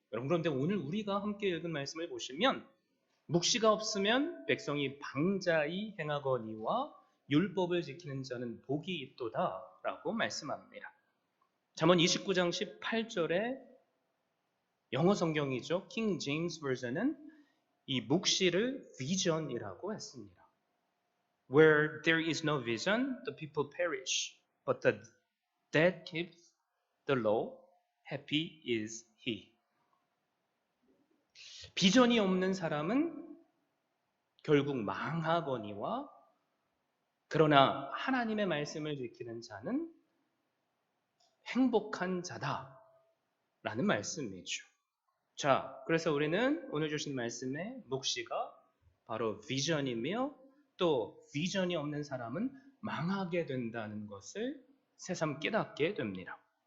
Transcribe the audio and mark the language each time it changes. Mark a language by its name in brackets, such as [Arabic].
[Korean] 여러분, 그런데 오늘 우리가 함께 읽은 말씀을 보시면 묵시가 없으면 백성이 방자히 행하거니와 율법을 지키는 자는 복이 있도다 라고 말씀합니다. 잠언 29장 18절에 영어 성경이죠. 킹 제임스 버전은 이 묵시를 vision이라고 했습니다. [English] Where there is no vision, the people perish. But that keeps the law, happy is he. [Korean] 비전이 없는 사람은 결국 망하거니와 그러나 하나님의 말씀을 지키는 자는 행복한 자다라는 말씀이죠. 자, 그래서 우리는 오늘 주신 말씀의 묵시가 바로 비전이며 또 비전이 없는 사람은 망하게 된다는 것을 새삼 깨닫게 됩니다.